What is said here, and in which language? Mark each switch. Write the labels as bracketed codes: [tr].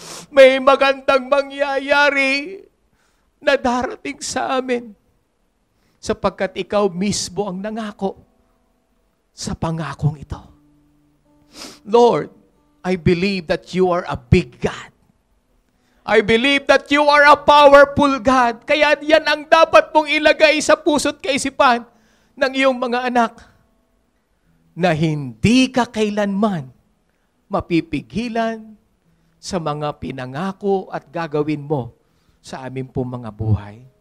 [tl] May magandang mangyayari na darating sa amin sapagkat ikaw mismo ang nangako sa pangakong ito. [en] Lord, I believe that you are a big God. I believe that you are a powerful God. [tl] Kaya yan ang dapat mong ilagay sa puso't kaisipan ng iyong mga anak, na hindi ka kailanman mapipigilan sa mga pinangako at gagawin mo sa aming pong mga buhay.